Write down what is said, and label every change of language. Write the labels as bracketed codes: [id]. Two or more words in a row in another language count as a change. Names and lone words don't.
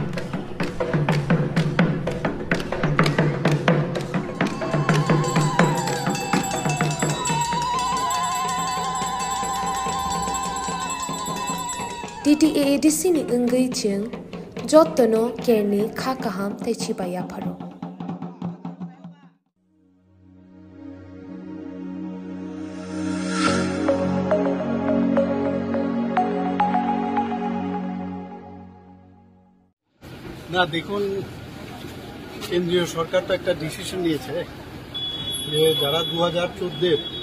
[trp] TTAADC ni ungai ching jotono kerni khakaham techibaya pharo. [bn] না দেখুন কেন্দ্রীয় সরকার তো একটা ডিসিশন নিয়েছে যে যারা 2014